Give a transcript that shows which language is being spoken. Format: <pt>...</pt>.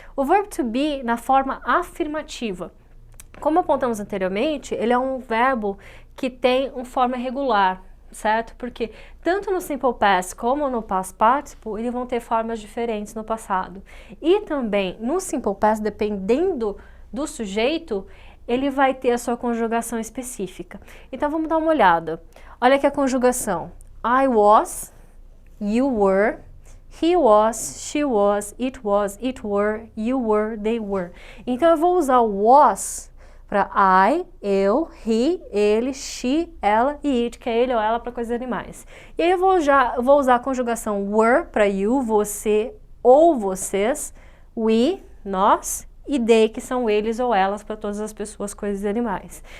<pt>O verbo to be na forma afirmativa. Como apontamos anteriormente, ele é um verbo que tem uma forma regular, certo? Porque tanto no Simple Past como no Past Participle, eles vão ter formas diferentes no passado. E também no Simple Past, dependendo do sujeito, ele vai ter a sua conjugação específica. Então vamos dar uma olhada. Olha aqui a conjugação.</pt> <en>I was, you were, he was, she was, it were, you were, they were.</en> <pt>Então eu vou usar o was para I, eu, he, ele, she, ela e it, que é ele ou ela para coisas de animais. E aí eu vou usar a conjugação were para you, você ou vocês, we, nós, e they, que são eles ou elas para todas as pessoas, coisas e animais.</pt>